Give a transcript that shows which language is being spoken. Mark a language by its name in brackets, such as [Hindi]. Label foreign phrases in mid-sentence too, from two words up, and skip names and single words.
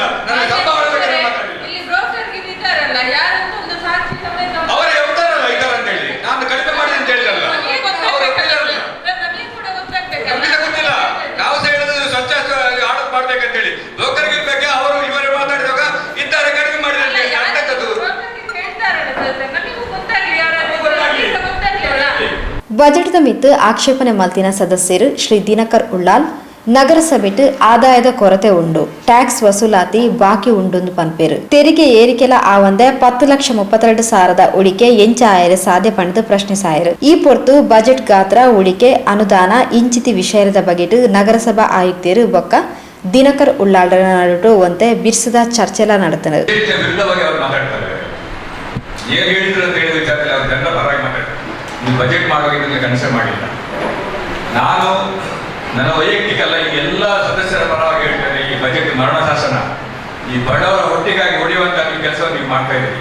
[Kannada] ನನ್ನ ಸಂಭಾವನೆ ಅವರೇ ಹೇಳ್ತಾರಲ್ಲ ಇದ್ದಾರೆ ಅಂತ ಹೇಳಿ, ನಾನು ಕಡಿಮೆ ಮಾಡಿದೆ ಅಂತ ಹೇಳಿರಲ್ಲ. ನಮ್ಗೆ ಗೊತ್ತಿಲ್ಲ, ನಾವು ಸಹ ಹೇಳುದು ಸ್ವಚ್ಛ ಆಡತ್ ಮಾಡ್ಬೇಕಂತ ಹೇಳಿ. ಬ್ರೋಕರ್ಗಿರಿ ಬಗ್ಗೆ ಅವರು ಇವರು ಮಾತಾಡಿದಾಗ ಇದ್ದಾರೆ ಕಡಿಮೆ ಮಾಡಿದೆ ಅಂತ ಹೇಳಿ ಅಂತಕ್ಕದ್ದು. [Tulu] ಬಜೆಟ್ದ ಮಿತ್ತು ಆಕ್ಷೇಪಣೆ ಮಲ್ತಿನ ಸದಸ್ಯರು ಶ್ರೀ ದಿನಕರ್ ಉಳ್ಳಾಲ್ ನಗರಸಭೆಟ್ ಆದಾಯದ ಕೊರತೆ ಉಂಡು, ಟ್ಯಾಕ್ಸ್ ವಸೂಲಾತಿ ಬಾಕಿ ಉಂಡು ಪನ್ಪೇರು, ತೆರಿಗೆ ಏರಿಕೆಲ ಆವಂದೆ 10,32,000 ಉಳಿಕೆ ಎಂಚ ಆಯರೆ ಸಾಧ್ಯ ಪಂಡು ಪ್ರಶ್ನಿಸಾಯರು. ಈ ಪೊರ್ತು ಬಜೆಟ್ ಗಾತ್ರ ಉಳಿಕೆ ಅನುದಾನ ಇಂಚಿತಿ ವಿಷಯದ ಬಗೆಟ್ ನಗರಸಭಾ ಆಯುಕ್ತರು ಬೊಕ್ಕ ದಿನಕರ್ ಉಳ್ಳಾಲ್ರ ನಡುಟು ಒಂತೆ ಬಿರ್ಸದ ಚರ್ಚೆಲ ನಡೆತನರು. [Kannada] ಬಜೆಟ್ ಮಾಡುವಾಗ ಕನ್ಸಿಡರ್ ಮಾಡಿಲ್ಲ. ನಾನು ನನ್ನ ವೈಯಕ್ತಿಕ ಅಲ್ಲ, ಈ ಎಲ್ಲ ಸದಸ್ಯರ ಪರವಾಗಿ ಹೇಳ್ತೇನೆ, ಈ ಬಜೆಟ್ ಮರಣ ಶಾಸನ, ಈ ಬಡವರ ಹೊಟ್ಟಿಗಾಗಿ ಹೊಡೆಯುವಂತ ಕೆಲಸವನ್ನು ನೀವು ಮಾಡ್ತಾ ಇದ್ದೀರಿ.